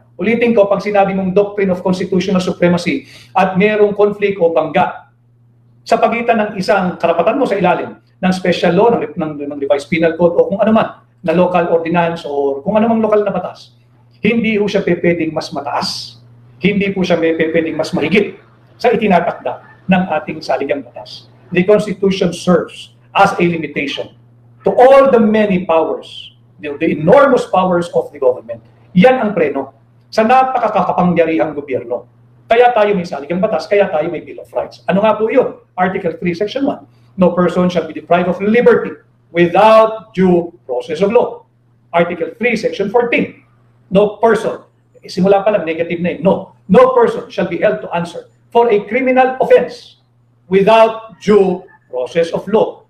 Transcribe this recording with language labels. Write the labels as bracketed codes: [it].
[tl] Ulitin ko, pag sinabi mong doctrine of constitutional supremacy at mayroong conflict o bangga sa pagitan ng isang karapatan mo sa ilalim ng special law, ng revised penal code o kung ano man, na local ordinance o kung ano mang lokal na batas, hindi po siya pwedeng mas mataas. Hindi po siya pwedeng mas mahigit sa itinatakda ng ating saligang batas. [en] The Constitution serves as a limitation to all the many powers, the enormous powers of the government. [tl] Yan ang preno sa napakakapangyarihang gobyerno. Kaya tayo may saligang batas, kaya tayo may Bill of Rights. Ano nga po yun? [en] Article 3, Section 1. No person shall be deprived of liberty without due process of law. Article 3, Section 14. No person, [tl] simula pa lang negative na yun, [en] no person shall be held to answer for a criminal offense without due process of law.